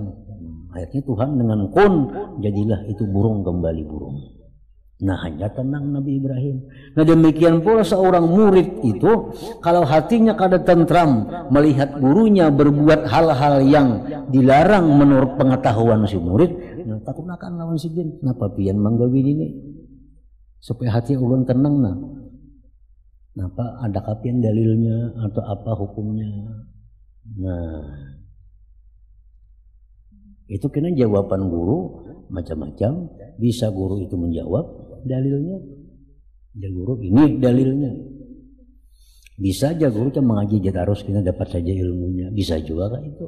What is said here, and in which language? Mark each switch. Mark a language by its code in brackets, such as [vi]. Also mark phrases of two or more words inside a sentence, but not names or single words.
[id] Akhirnya Tuhan dengan kun, jadilah itu burung kembali burung. Nah, hanya tenang Nabi Ibrahim. Nah, demikian pula seorang murid itu, kalau hatinya kada tentram melihat gurunya berbuat hal-hal yang dilarang menurut pengetahuan si murid, nah, takunakan lawan sidin. [bjn] Kenapa pian manggawi ini? Supaya hati ulun tenang. [id] Nah, kenapa ada kapian dalilnya atau apa hukumnya? Nah, itu kena jawaban guru macam-macam. Bisa guru itu menjawab dalilnya, ya guru ini dalilnya. Bisa aja guru cuma mengaji terus kita dapat saja ilmunya, bisa juga kan itu.